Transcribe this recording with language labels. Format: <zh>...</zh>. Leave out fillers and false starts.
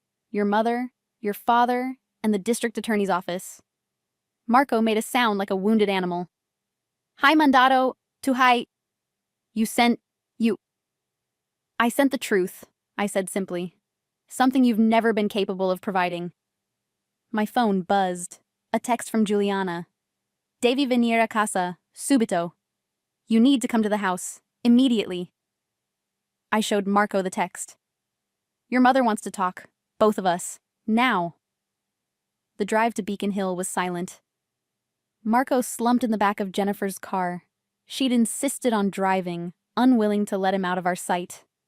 <en>Your mother, your father, and the district attorney's office. Marco made a sound like a wounded animal.</en> <it>Hai mandato to hai.</it> <en>You. I sent the truth, I said simply. Something you've never been capable of providing. My phone buzzed. A text from Giuliana.</en> <it>Devi venire a casa, subito.</it> <en>You need to come to the house, immediately. I showed Marco the text. Your mother wants to talk, both of us, now. The drive to Beacon Hill was silent. Marco slumped in the back of Jennifer's car. She'd insisted on driving, unwilling to let him out of our sight.</en>